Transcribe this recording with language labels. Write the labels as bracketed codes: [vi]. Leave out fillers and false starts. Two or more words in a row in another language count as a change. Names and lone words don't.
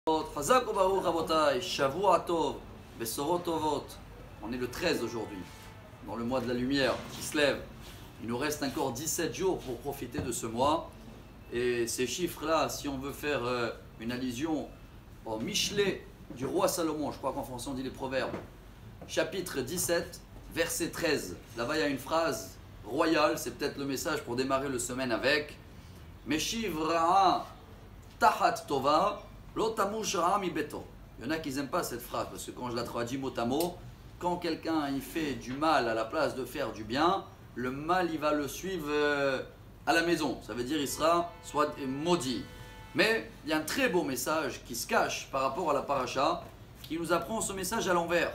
[he] חזק וברוך רבותי שבוע טוב בשורות טובות. [fr] On est le 13 aujourd'hui, dans le mois de la lumière qui se lève. Il nous reste encore 17 jours pour profiter de ce mois. Et ces chiffres-là, si on veut faire une allusion au Michelet du roi Salomon, je crois qu'en français on dit les proverbes, chapitre 17, verset 13. Là-bas il y a une phrase royale, c'est peut-être le message pour démarrer le semaine avec. [he] משיב רעה תחת טובה. [fr] Il y en a qui n'aiment pas cette phrase parce que quand je la traduis mot à mot, quand quelqu'un il fait du mal à la place de faire du bien, le mal il va le suivre à la maison. Ça veut dire il sera soit maudit. Mais il y a un très beau message qui se cache par rapport à la paracha qui nous apprend ce message à l'envers.